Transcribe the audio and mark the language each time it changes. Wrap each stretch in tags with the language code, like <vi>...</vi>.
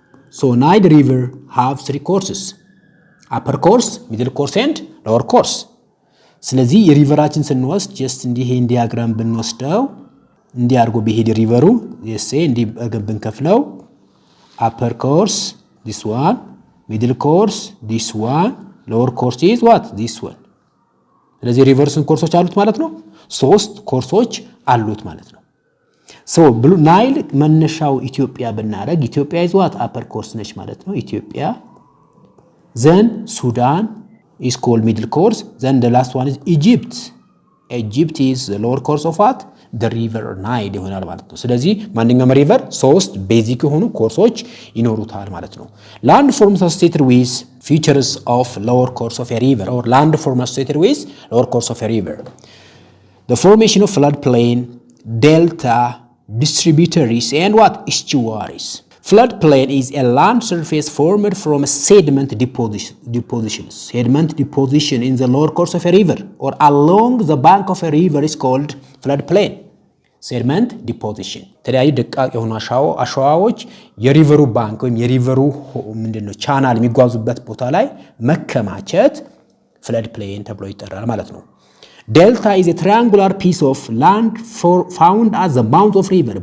<en>So Nile River have 3 courses: upper course, middle course and lower course.</en> <am>ስለዚህ የሪቨራችን ስንወስድ just እንዲህ ይሄን ዲያግራም ብንወስደው እንዲህ አድርጎ ቢሄድ ሪቨሩ እንዲህ ብንከፍለው</am> <en>upper course this one, middle course this one, lower course is what? This one.</en> <am>ስለዚህ ሪቨርስን ኮርሶች አሉት ማለት ነው። 3 ኮርሶች አሉት ማለት ነው።</am> <en>So Blue Nile</en> <am>መነሻው ኢትዮጵያ ብናረግ ኢትዮጵያ</am> <en>is what? Upper course</en> <am>ነች ማለት ነው ኢትዮጵያ።</am> <en>Then Sudan is called middle course. Then the last one is Egypt. Egypt is the lower course of what? The river Nile</en> <am>ይሆናል ማለት ነው። ስለዚህ ማንኛውም ሪቨር 3 ቤዚክ የሆኑ ኮርሶች ይኖሩታል ማለት ነው።</am> <en>Land forms associated with features of lower course of a river, or land forms associated with lower course of a river. The formation of floodplain, delta, distributaries and what? Estuaries. Floodplain is a land surface formed from sediment depositions. Sediment deposition in the lower course of a river or along the bank of a river is called floodplain. Sediment deposition.</en> <am>ተለያዩ ደቃቅ የሆኑ አሸዋዎች የሪቨሩ ባንክ ወይም የሪቨሩ ምንድነው ቻናል የሚጓዙበት ቦታ ላይ መከማቸት floodplain ተብሎ ይጠራል ማለት ነው።</am> <en>Delta is a triangular piece of land found at the mouth of river.</en>